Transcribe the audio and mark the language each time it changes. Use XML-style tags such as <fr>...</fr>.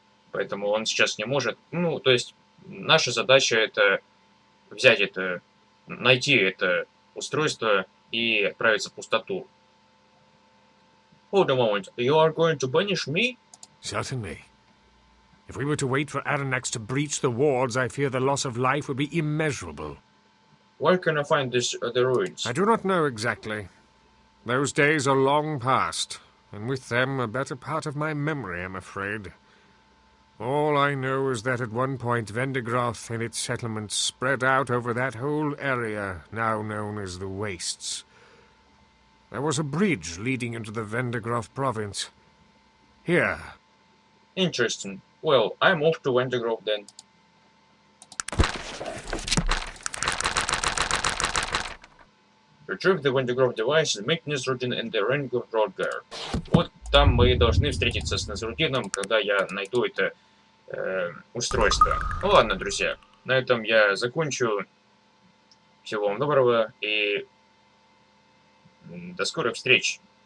<ru>Поэтому он сейчас не может. То есть наша задача это взять это, найти это устройство и отправиться в пустоту.</ru> <en>Hold a moment. You are going to banish me? Certainly. If we were to wait for Aronnax to breach the wards, I fear the loss of life would be immeasurable. Where can I find the ruins? I do not know exactly. Those days are long past, and with them a better part of my memory, I'm afraid. All I know is that at one point Vendigroth and its settlements spread out over that whole area now known as the Wastes. There was a bridge leading into the Vendigroth province. Here. Interesting. Well, I'm off to Vendigroth then. Retrieve the Vendigroth device and meet Nazrudin in the ring of Rodgar.</en> <ru>Вот там мы должны встретиться с Назрудином, когда я найду это устройство. Ну ладно, друзья, на этом я закончу. Всего вам доброго и до скорых встреч.</ru>